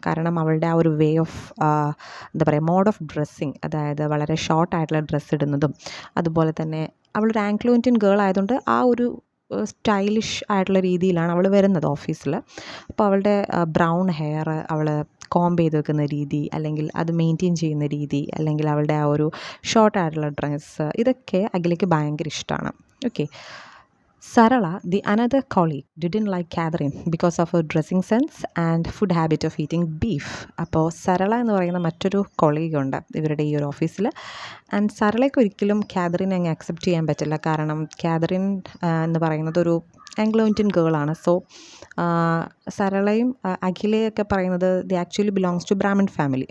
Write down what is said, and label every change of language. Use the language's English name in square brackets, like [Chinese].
[Malayalam] കാരണം അവളുടെ ആ ഒരു വേ ഓഫ് എന്താ പറയുക, മോഡ് ഓഫ് ഡ്രസ്സിങ്, അതായത് വളരെ ഷോർട്ടായിട്ടുള്ള ഡ്രസ്സ് ഇടുന്നതും, അതുപോലെ തന്നെ അവളൊരു ആംഗ്ലോ ഇന്ത്യൻ ഗേൾ ആയതുകൊണ്ട് ആ ഒരു സ്റ്റൈലിഷ് ആയിട്ടുള്ള രീതിയിലാണ് അവൾ വരുന്നത് ഓഫീസിൽ. അപ്പോൾ അവളുടെ ബ്രൗൺ ഹെയർ അവൾ കോംബ് ചെയ്ത് വെക്കുന്ന രീതി, അല്ലെങ്കിൽ അത് മെയിൻറ്റെയിൻ ചെയ്യുന്ന രീതി, അല്ലെങ്കിൽ അവളുടെ ആ ഒരു ഷോർട്ടായിട്ടുള്ള ഡ്രസ്സ്, ഇതൊക്കെ അഖിലയ്ക്ക് ഭയങ്കര ഇഷ്ടമാണ്. [English] Okay, Sarala, the another colleague, didn't like Catherine because of her dressing sense and food habit of eating beef. [Malayalam] അപ്പോൾ സരള എന്ന് പറയുന്ന മറ്റൊരു കൊളീഗ് ഉണ്ട് ഇവരുടെ ഈ ഒരു ഓഫീസിൽ. ആൻഡ് സരളയ്ക്ക് ഒരിക്കലും കാതറിനെ അങ്ങ് അക്സെപ്റ്റ് ചെയ്യാൻ പറ്റില്ല. കാരണം കാതറിൻ എന്ന് പറയുന്നത് ഒരു ആംഗ്ലോ ഇന്ത്യൻ ഗേളാണ്. സോ സരളയും അഖിലയൊക്കെ പറയുന്നത് [English] The actually belongs to Brahmin family.